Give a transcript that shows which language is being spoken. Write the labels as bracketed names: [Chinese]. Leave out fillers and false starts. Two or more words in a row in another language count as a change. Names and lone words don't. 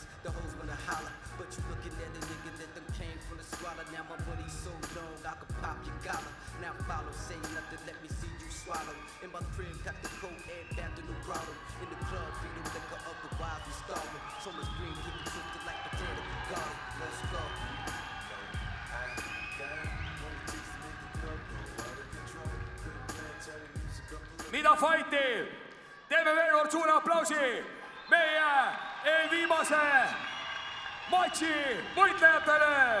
[English] The hoes wanna holler, but you looking at a nigga that them came from the squalor. Now my money so long, I could pop your collar. Now follow, say nothing, let me see you swallow. In my crib, got the cold air back to the grotto. In the club, feed them liquor, otherwise we starving. So much green, get it twisted like potato garden. Let's go. [Estonian] Mida fighti? Teeme veel kord suure aplausi meie eelviimase matši võitlejatele.